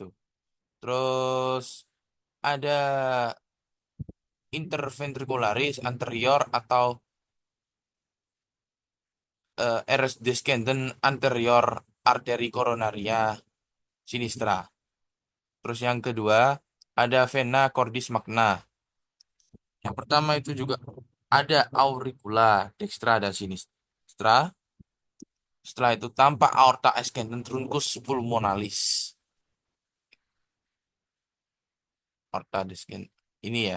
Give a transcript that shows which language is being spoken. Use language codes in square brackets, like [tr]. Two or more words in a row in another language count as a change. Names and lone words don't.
[id] Terus ada [la] interventricularis anterior [id] atau [la] rs descendens anterior [id] arteri [la] coronaria sinistra. [id] Terus yang kedua ada [la] vena cordis magna. [id] Yang pertama itu juga ada [la] auricula dextra [id] dan sinistra. Setelah itu tampak [la] aorta ascendens truncus pulmonalis. Aorta descendens [id] ini ya.